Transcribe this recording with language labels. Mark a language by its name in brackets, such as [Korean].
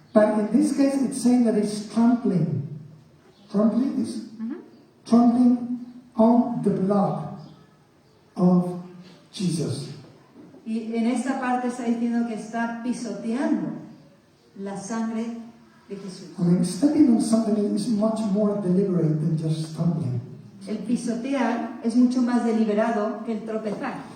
[English] But in this case, it's saying that it's trampling. Trampling is trampling on the blood of Jesus. [Spanish] Y en esta parte está diciendo que está pisoteando la sangre de Jesús. [English] I mean, stepping on something is much more deliberate than just stumbling. [Spanish] El pisotear es mucho más deliberado que el tropezar.